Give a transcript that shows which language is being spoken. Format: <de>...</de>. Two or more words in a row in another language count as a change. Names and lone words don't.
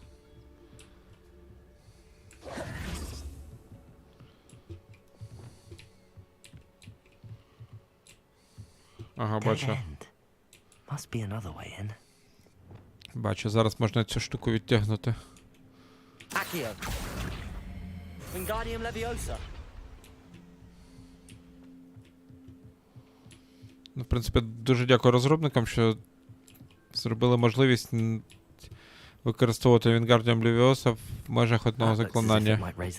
<uk>Ага, бачу. Бачу, зараз можна цю штуку відтягнути.</uk> <la>Accio. Wingardium Leviosa.</la> <uk>Ну, в принципі, дуже дякую розробникам, що зробили можливість використовувати</uk> <la>Wingardium Leviosa</la> <uk>в межах одного заклинання.</uk>